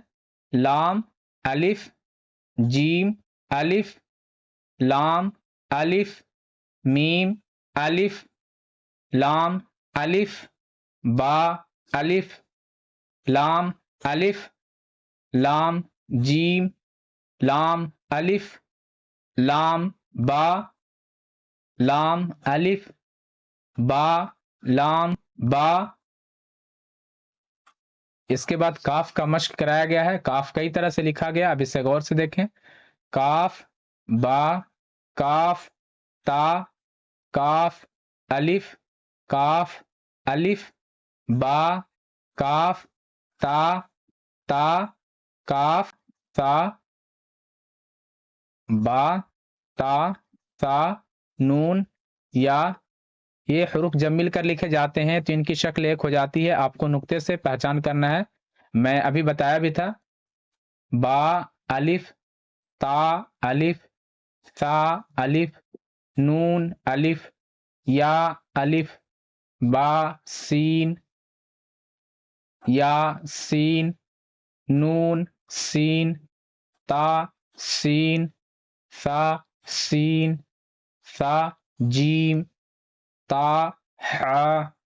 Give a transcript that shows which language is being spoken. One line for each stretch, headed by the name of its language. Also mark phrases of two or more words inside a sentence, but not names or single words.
Urdu: لام الف جیم الف لام الف میم الف لام الف با الف لام الف لام جیم لام الف لام با لام الف با لام با. اس کے بعد کاف کا مشق کرایا گیا ہے. کاف کئی طرح سے لکھا گیا, اب اسے غور سے دیکھیں. کاف با کاف تا کاف الف کاف الف با کاف تا تا کاف تا با تا تا نون یا. یہ حروف جب مل کر لکھے جاتے ہیں تو ان کی شکل ایک ہو جاتی ہے. آپ کو نقطے سے پہچان کرنا ہے. میں ابھی بتایا بھی تھا. با الف تا الف ثا الف نون الف یا الف با سین یا سین نون سین تا سین ثا سین ثا جیم تا حا